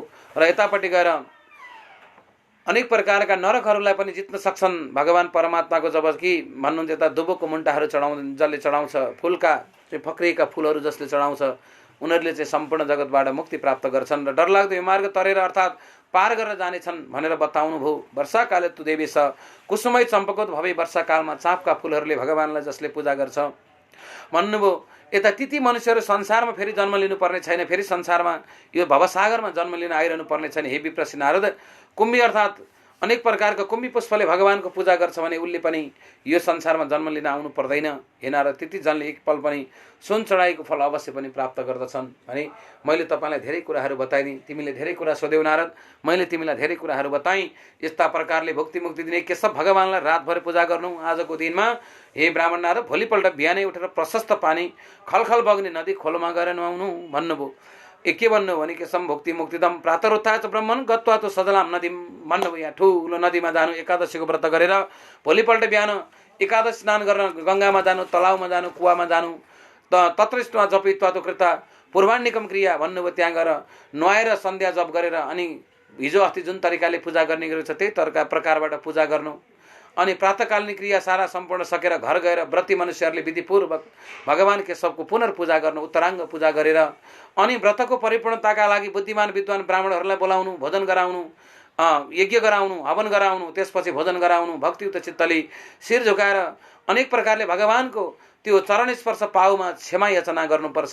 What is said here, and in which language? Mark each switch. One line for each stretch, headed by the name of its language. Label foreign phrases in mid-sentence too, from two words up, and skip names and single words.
Nepali: र यतापट्टि गएर अनेक प्रकारका नरकहरूलाई पनि जित्न सक्छन् भगवान परमात्माको। जब कि भन्नुहुन्छ यता दुबोको मुन्टाहरू जसले चढाउँछ, फुलका चाहिँ फक्रिएका फुलहरू जसले चढाउँछ उनीहरूले चाहिँ सम्पूर्ण जगतबाट मुक्ति प्राप्त गर्छन् र डरलाग्दो यो मार्ग तरेर अर्थात् पार गरेर जानेछन् भनेर बताउनु भयो।
Sanskrit: वर्षाकाले तु देवी छ कुसुमै चम्पकोत भवे,
Nepali: वर्षाकालमा चाँपका फुलहरूले भगवानलाई जसले पूजा गर्छ भन्नुभयो। यता ती मनुष्यहरू संसारमा फेरि जन्म लिनुपर्ने छैन, फेरि संसारमा यो भवसागरमा जन्म लिन आइरहनु पर्ने छैन। हे विप्रसी नारद, कुम्भी अर्थात् अनेक प्रकारका कुम्भी पुष्पले भगवानको पूजा गर्छ भने उसले पनि यो संसारमा जन्म लिन आउनु पर्दैन। हे नारद, त्यति जनले एक पल पनि सुन चढाएको फल अवश्य पनि प्राप्त गर्दछन् भने मैले तपाईँलाई धेरै कुराहरू बताइदिएँ, तिमीले धेरै कुरा सोध्यौ नारद, मैले तिमीलाई धेरै कुराहरू बताएँ। यस्ता प्रकारले भक्ति मुक्ति दिने केशव भगवानलाई रातभर पूजा गर्नु आजको दिनमा। हे ब्राह्मण नारद, भोलिपल्ट बिहानै उठेर प्रशस्त पानी खलखल बग्ने नदी खोलोमा गएर नुहाउनु भन्नुभयो। के भन्नु भने
Sanskrit: केशव भक्ति मुक्तिदम प्रातरुत्थाय च ब्रह्मन् गत्वा तो सजलाम नदी भन्नुभयो।
Nepali: यहाँ ठुलो नदीमा जानु, एकादशीको व्रत गरेर भोलिपल्ट बिहान एकादशी स्नान गर्न गङ्गामा जानु, तलाउमा जानु, कुवामा जानु,
Sanskrit: तत्रष्टमा जपित्वा तो कृता पूर्वाण्यकम क्रिया भन्नुभयो।
Nepali: त्यहाँ गएर नुहाएर सन्ध्या जप गरेर अनि हिजो अस्ति जुन तरिकाले पूजा गर्ने गरेको छ त्यही प्रकारबाट पूजा गर्नु। अनि प्रातःकालीन क्रिया सारा सम्पूर्ण सकेर घर गएर व्रती मनुष्यहरूले विधिपूर्वक भगवान केशवको पुनर्पूजा गर्नु, उत्तराङ्ग पूजा गरेर अनि व्रतको परिपूर्णताका लागि बुद्धिमान विद्वान ब्राह्मणहरूलाई बोलाउनु, भोजन गराउनु, यज्ञ गराउनु, हवन गराउनु, त्यसपछि भोजन गराउनु, भक्तियुक्त चित्तले शिर झुकाएर अनेक प्रकारले भगवानको त्यो चरण स्पर्श पाउमा क्षमा याचना गर्नुपर्छ।